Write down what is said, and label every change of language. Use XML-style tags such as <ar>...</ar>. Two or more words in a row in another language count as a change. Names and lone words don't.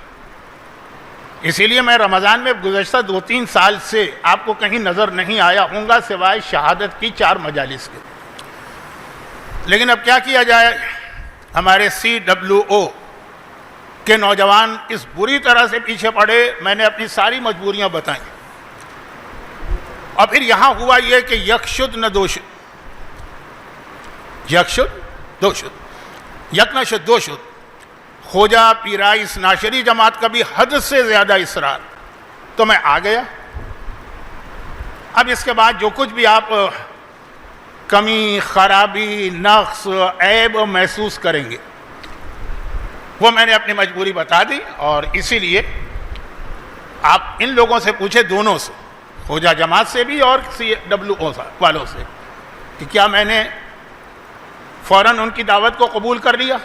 <ur>اسی لیے میں رمضان میں گزشتہ 2-3 سال سے آپ کو کہیں نظر نہیں آیا ہوں گا سوائے شہادت کی 4 مجالس کے۔ لیکن اب کیا کیا جائے، ہمارے CWO کے نوجوان اس بری طرح سے پیچھے پڑے، میں نے اپنی ساری مجبوریاں بتائیں، اور پھر یہاں ہوا یہ کہ</ur> <fa>یک شد نہ دو شد، یک شد دو شد، یک نہ شد دو شد،</fa> <ur>خوجا پیرائی اس ناشری جماعت کا بھی حد سے زیادہ اصرار، تو میں آ گیا۔ اب اس کے بعد جو کچھ بھی آپ کمی، خرابی، نقص، عیب محسوس کریں گے وہ میں نے اپنی مجبوری بتا دی، اور اسی لیے آپ ان لوگوں سے پوچھے، دونوں سے، خوجا جماعت سے بھی اور CWO والوں سے، کہ کیا میں نے فوراً ان کی دعوت کو قبول کر لیا؟</ur>